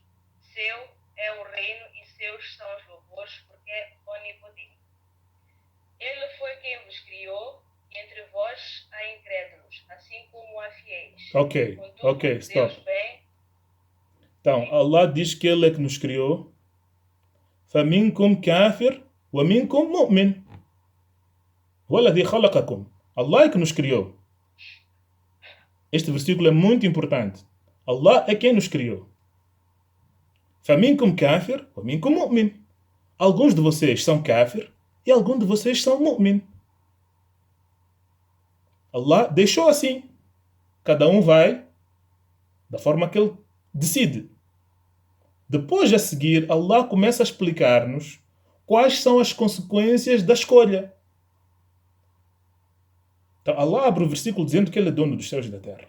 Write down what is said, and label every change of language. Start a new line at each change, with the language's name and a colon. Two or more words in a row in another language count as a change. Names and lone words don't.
Portuguese: Seu é o reino e seus são os louvores, porque é onipotente. Ele foi quem vos criou, e entre vós há incrédulos, assim como há fiéis.
English: Ok, stop.
Portuguese: Então, Allah diz que Ele é que nos criou.
Arabic: فَمِنْكُمْ كَافِرٌ وَمِنْكُمْ مُؤْمِنٌ هُوَ الَّذِي خَلَقَكُمْ.
Portuguese: Allah é que nos criou. Este versículo é muito importante. Allah é quem nos criou.
Arabic: فَمِنْكُمْ كَافِرٌ وَمِنْكُمْ مُؤْمِنٌ.
Portuguese: Alguns de vocês são kafir e alguns de vocês são mu'min. Allah deixou assim. Cada um vai da forma que ele decide. Depois, a seguir, Allah começa a explicar-nos quais são as consequências da escolha. Então, Allah abre o versículo dizendo que Ele é dono dos céus e da terra.